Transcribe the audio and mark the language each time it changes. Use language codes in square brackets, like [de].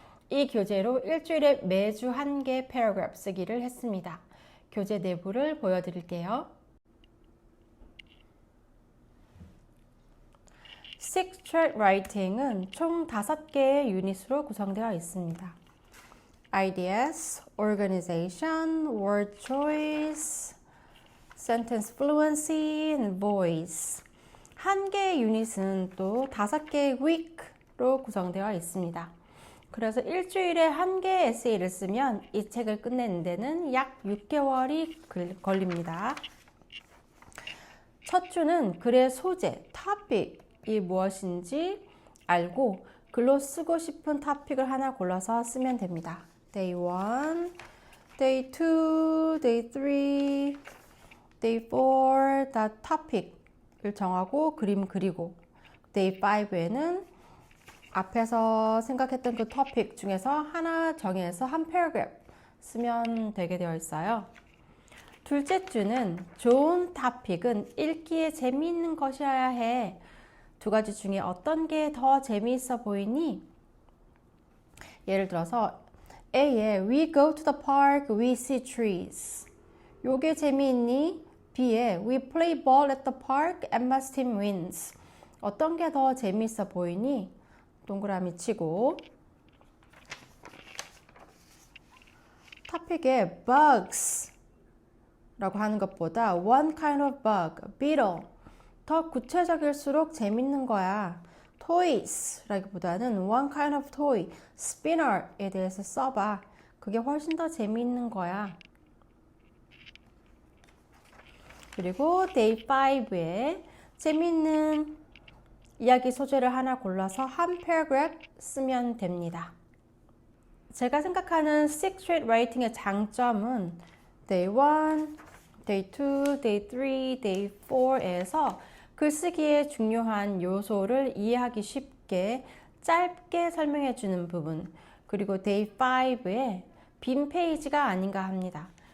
[ko] 이 교재로 일주일에 매주 1개 패러그래프 쓰기를 했습니다. 교재 내부를 보여드릴게요. Sixth Grade Writing은 총 5개의 유닛으로 구성되어 있습니다. [en] Ideas, Organization, Word Choice, Sentence Fluency, and Voice. [ko] 한 개의 유닛은 또 5개의 week로 구성되어 있습니다. 그래서 일주일에 한 개의 에세이를 쓰면 이 책을 끝내는 데는 약 6개월이 걸립니다. 첫 주는 글의 소재, topic이 무엇인지 알고 글로 쓰고 싶은 토픽을 하나 골라서 쓰면 됩니다. Day 1, Day 2, Day 3, Day 4, 다 topic을 정하고 그림 그리고 Day 5에는 앞에서 생각했던 그 토픽 중에서 하나 정해서 한 paragraph 쓰면 되게 되어 있어요. 둘째 주는 좋은 토픽은 읽기에 재미있는 것이어야 해. 두 가지 중에 어떤 게 더 재미있어 보이니? 예를 들어서 A에 [en] We go to the park, we see trees. [ko] 요게 재미있니? B에 [en] We play ball at the park, Emma's team wins. [ko] 어떤 게 더 재미있어 보이니? 동그라미 치고 토픽에 bugs 라고 하는 것보다 [en] one kind of bug, [ko] beetle 더 구체적일수록 재밌는 거야. toys 라기보다는 [en] one kind of toy, [ko] spinner에 대해서 써봐. 그게 훨씬 더 재밌는 거야. 그리고 day 5에 재밌는 이야기 소재를 하나 골라서 한 paragraph 쓰면 됩니다. 제가 생각하는 Sixth Street Writing의 장점은 Day 1, Day 2, Day 3, Day 4에서 글쓰기의 중요한 요소를 이해하기 쉽게 짧게 설명해 주는 부분, 그리고 Day 5에 빈 페이지가 아닌가 합니다.